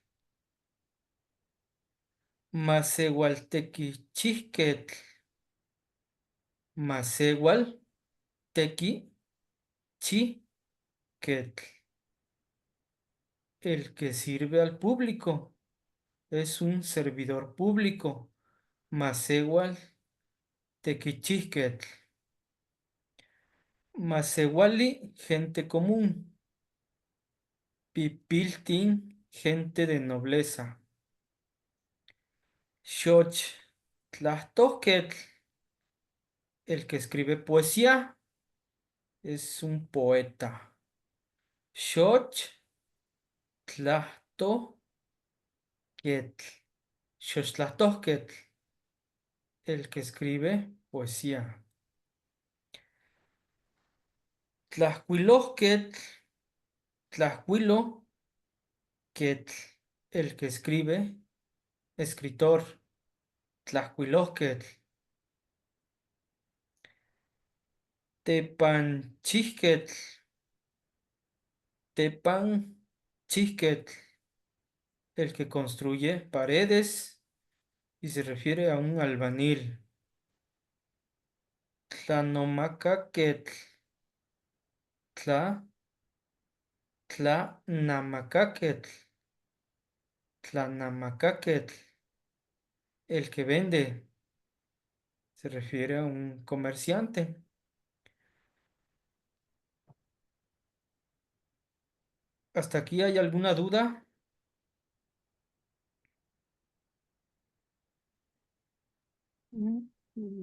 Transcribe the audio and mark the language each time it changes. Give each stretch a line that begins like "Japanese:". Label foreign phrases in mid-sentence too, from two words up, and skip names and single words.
Nahuatl languages: Masewaltequichihquetl, Masewaltequichihquetl.
Spanish: el que sirve al público. Es un servidor público.
Nahuatl languages: Masewal tequichihquetl. Masewali,
Spanish: gente común. Pipiltin, gente de nobleza.
Nahuatl languages: Xoch tlahtohquetl,
Spanish: el que escribe poesía, es un poeta.
Nahuatl languages: Xoch tlahtohquetl. Xochtlahtohquetl,
Spanish: el que escribe poesía.
Nahuatl languages: Tlahcuilohquetl, tlahcuilo, quetl,
Spanish: el que escribe, escritor.
Nahuatl languages: Tlahcuilohquetl. Tepanchihquetl, tepanchihquetl,
Spanish: el que construye paredes y se refiere a un albañil.
Nahuatl languages: Tlanomacaquetl, tlanamacaquetl, tlanamacaquetl,
Spanish: el que vende, se refiere a un comerciante. ¿Hasta aquí hay alguna duda? Mm, mm.